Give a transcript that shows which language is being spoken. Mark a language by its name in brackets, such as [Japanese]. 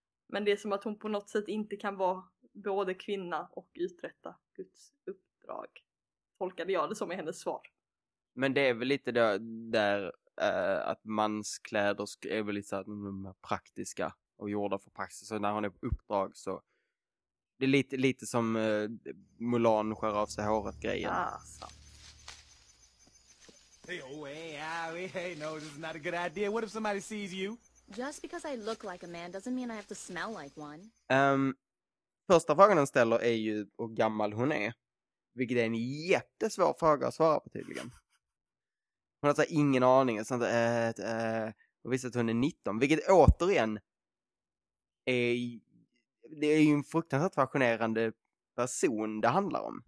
[Swedish] Men det är som att hon på något sätt inte kan vara både kvinna och uträtta Guds uppdrag, tolkade jag det som i hennes svar. Men det är väl lite då, där att manskläder är väl lite så här, praktiska och gjorda för praxis, så när hon är på uppdrag så... Det är lite som Mulan skär av sig håret grejen. [English] Hey, oh, hey, no, this is not a good idea. What if somebody sees you? Just because I look like a man doesn't mean I have to smell like one. [Swedish] Första frågan den ställer är ju hur gammal hon är. Vilket är en jättesvår fråga att svara på tydligen. Hon har så ingen aning. Sånt, och visst att hon är 19. Vilket återigen är... Det är ju en fruktansvärt fascinerande person det handlar om.